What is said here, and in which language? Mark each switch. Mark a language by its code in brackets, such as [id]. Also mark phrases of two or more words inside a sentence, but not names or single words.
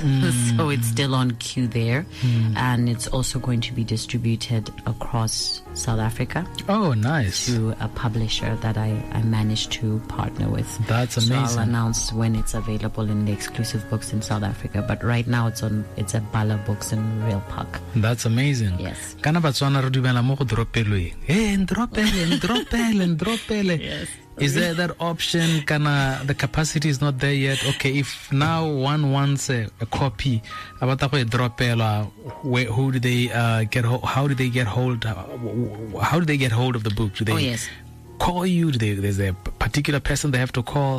[en] So it's still on queue there. And it's also going to be distributed across South Africa. Oh, nice. Through a publisher that I managed to partner with. That's amazing. So I'll announce when it's available in the exclusive books in South Africa. But right now it's at Bala Books in Rail Park. That's amazing. Yes. [tn] Kana batswana re dumela mo go dropelwe. Ndropele. [en] Yes. Is there that option? The capacity is not there yet. Okay, if now one wants a copy, how do they get hold of the book? Do they call you? There's a particular person they have to call?